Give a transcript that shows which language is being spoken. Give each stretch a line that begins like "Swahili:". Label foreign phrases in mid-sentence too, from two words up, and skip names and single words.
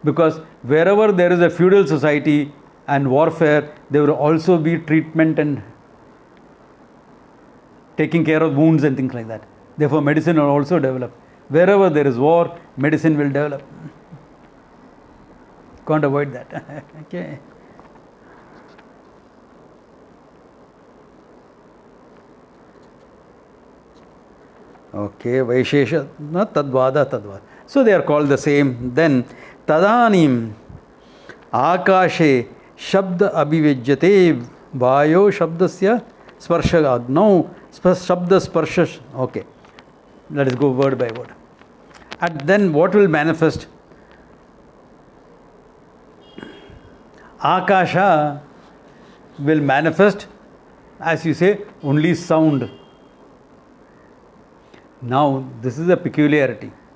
English: Because wherever there is a feudal society and warfare, there will also be treatment and taking care of wounds and things like that. Therefore, medicine will also develop. Wherever there is war, medicine will develop. Can't avoid that. Okay.
Sanskrit: Okay, वैशेष, न तद्वद तद्वद.
English: So they are called the same.
Sanskrit: Then तदानीं आकाशे शब्द अभिव्यज्यते वायो शब्दस्य स्पर्श अग्नौ शब्द स्पर्श.
English: Okay, let us go word by word. And then what will manifest? Akasha will manifest, as you say, only sound. Now, this is a peculiarity.